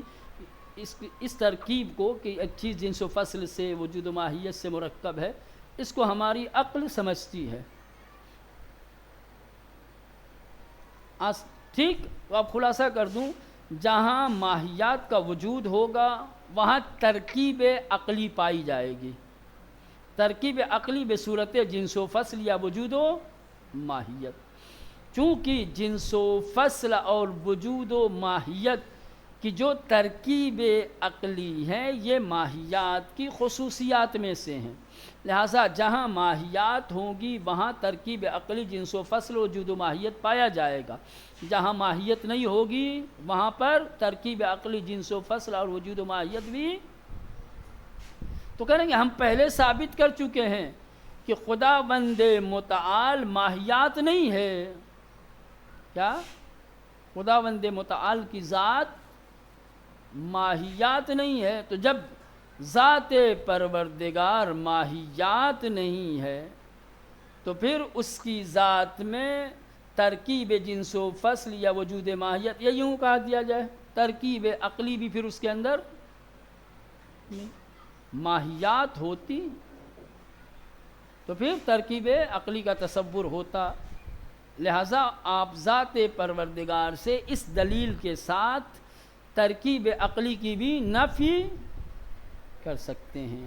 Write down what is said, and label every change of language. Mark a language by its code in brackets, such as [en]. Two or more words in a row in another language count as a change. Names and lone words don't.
[ur] اس ترکیب کو کہ ایک چیز جنس و فصل سے، وجود و ماہیت سے مرکب ہے، اس کو ہماری عقل سمجھتی ہے۔ ٹھیک، تو اب خلاصہ کر دوں، جہاں ماہیات کا وجود ہوگا وہاں ترکیب عقلی پائی جائے گی۔ ترکیب عقلی بصورت جنس و فصل یا وجود و ماہیت۔ چونکہ جنس و فصل اور وجود و ماہیت کی جو ترکیب عقلی ہے یہ ماہیات کی خصوصیات میں سے ہیں، لہٰذا جہاں ماہیات ہوں گی وہاں ترکیب عقلی جنس و فصل وجود و ماہیت پایا جائے گا۔ جہاں ماہیت نہیں ہوگی وہاں پر ترکیب عقلی جنس و فصل اور وجود و ماہیت بھی۔ تو کہیں گے ہم پہلے ثابت کر چکے ہیں کہ خداوند متعال ماہیات نہیں ہے۔ کیا؟ خداوند متعال کی ذات ماہیات نہیں ہے۔ تو جب ذات پروردگار ماہیات نہیں ہے تو پھر اس کی ذات میں ترکیب جنس و فصل یا وجود ماہیت، یا یوں کہا دیا جائے ترکیب عقلی بھی پھر اس کے اندر نہیں۔ ماہیات ہوتی تو پھر ترکیب عقلی کا تصور ہوتا۔ لہٰذا آپ ذات پروردگار سے اس دلیل کے ساتھ ترکیب عقلی کی بھی نفی کر سکتے ہیں۔